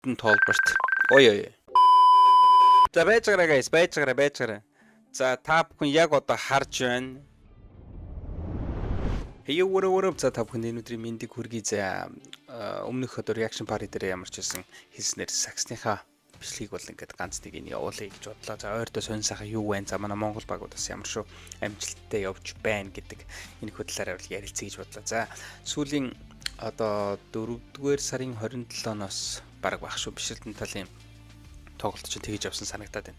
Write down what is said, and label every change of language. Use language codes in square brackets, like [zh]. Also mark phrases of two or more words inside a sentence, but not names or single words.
[mn] Jordan Tolbert. Ой. За байж гараа guys, байж гараа. За та бүхэн яг одоо харж байна. [en] Hey what up [mn] за та бүхэн өнөөдрийн мэндийг хүргэе. За өмнөх одоо [en] reaction party [mn] дээр ямар ч байсан хэлснээр саксныхаа бичлэгийг бол ингээд ганц нэг нь явуулъя гэж бодлоо. За ойртоо сонь сайхан юу вэ? За манай Монгол багууд бас ямар шүү амжилттай явж байна гэдэг энэ хөдлөлөөр бол ярилцъя гэж бодлоо. За сүүлийн одоо 4-р сарын 27-ноос баг байх шүү бишрэлтэн талын тоглолт чинь тэгж явсан санагдаад байна.